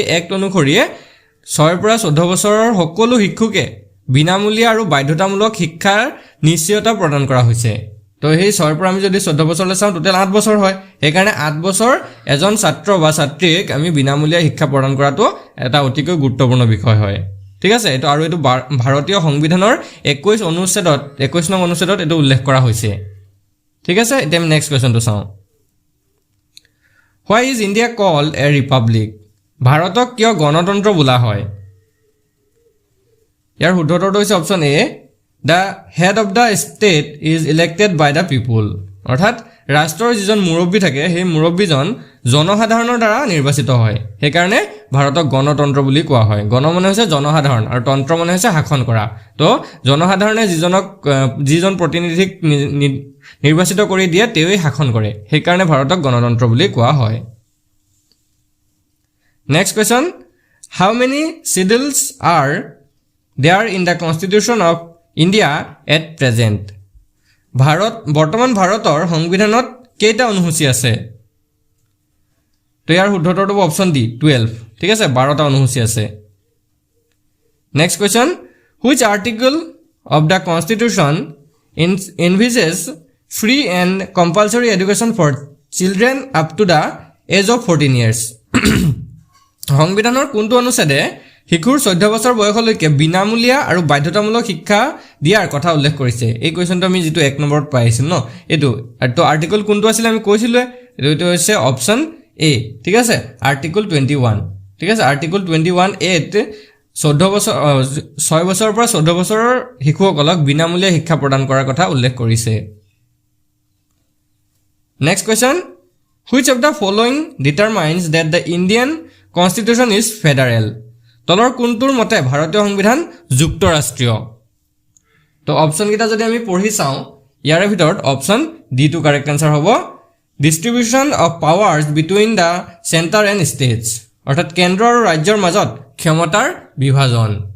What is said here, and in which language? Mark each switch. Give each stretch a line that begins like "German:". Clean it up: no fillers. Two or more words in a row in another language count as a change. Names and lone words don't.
Assamese: এক্ট অনুসৰি 6 ৰ পৰা 14 বছৰৰ সকলো শিশুকে বিনামূলীয়া আৰু বাধ্যতামূলক শিক্ষাৰ নিশ্চয়তা প্ৰদান কৰা হৈছে তো সেই 6 ৰ পৰা আমি যদি 14 বছৰলৈ চাওঁ টোটাল 8 বছৰ হয় এই কাৰণে 8 বছৰ এজন ছাত্ৰ বা ছাত্ৰীক আমি বিনামূলীয়া শিক্ষা প্ৰদান কৰাটো এটা অতিকৈ গুৰুত্বপূৰ্ণ বিষয় হয় ঠিক আছে এটো আৰু এটো ভাৰতীয় সংবিধানৰ 21 অনুচ্ছেদত 21 নং অনুচ্ছেদত এটো উল্লেখ কৰা হৈছে ঠিক আছে এতিয়া আমি
English: next question
Assamese: চাওঁ
English: Why is India called a republic
Assamese: ভাৰতক কিয় গণতন্ত্ৰ বোলা হয় ইয়াৰ শুদ্ধটো হৈছে
English: option A The head of the state is elected by the people
Assamese: অৰ্থাৎ ৰাষ্ট্ৰৰ যিজন মুৰব্বী থাকে সেই মুৰব্বীজন জনসাধাৰণৰ দ্বাৰা নিৰ্বাচিত হয় সেই কাৰণে ভাৰতক গণতন্ত্ৰ বুলি কোৱা হয় গণ মানে হৈছে জনসাধাৰণ আৰু তন্ত্ৰ মানে হৈছে শাসন কৰা তো জনসাধাৰণে যিজন প্ৰতিনিধিক নিৰ্বাচিত কৰি দিয়ে তেৱেই শাসন কৰে সেই কাৰণে ভাৰতক গণতন্ত্ৰ বুলি কোৱা হয়
English: next question How many schedules are there in the constitution of India at present
Assamese: বৰ্তমান ভাৰতৰ সংবিধানত কেইটা অনুসূচী আছে তো ইয়াৰ শুদ্ধটো
English: option D
Assamese: 12 ঠিক আছে 12টা অনুসূচী আছে
English: next question Which article of the constitution envisages free and compulsory education for children up to the age of 14 years
Assamese: সংবিধানৰ কোনটো অনুচ্ছেদে শিশুৰ 14 বছৰ বয়সলৈকে বিনামূলীয়া আৰু বাধ্যতামূলক শিক্ষা দিয়াৰ কথা উল্লেখ কৰিছে এই কোৱেশ্চনটো আমি যেটো 1 নম্বৰত পাইছিল ন এটো তো আৰ্টিকল কোনটো আছিল আমি কৈছিলো এটো হৈছে
English: option A
Assamese: ঠিক আছে আৰ্টিকল 21 ঠিক আছে আৰ্টিকল 21 এ 14 বছৰ 6 বছৰৰ পৰা 14 বছৰৰ শিশুসকলক বিনামূলীয়া শিক্ষা প্ৰদান কৰাৰ কথা উল্লেখ কৰিছে
English: next question Which of the following determines that the Indian constitution is federal
Assamese: তলৰ কোনটোৰ মতে ভাৰতীয় সংবিধান যুক্তৰাষ্ট্ৰীয় তো অপচন কিটা যদি আমি পঢ়ি চাওঁ ইয়াৰ ভিতৰত
English: option D to correct answer
Assamese: হ'ব
English: distribution of powers between the centre and states
Assamese: অৰ্থাৎ কেন্দ্ৰ আৰু ৰাজ্যৰ মাজত ক্ষমতাৰ বিভাজন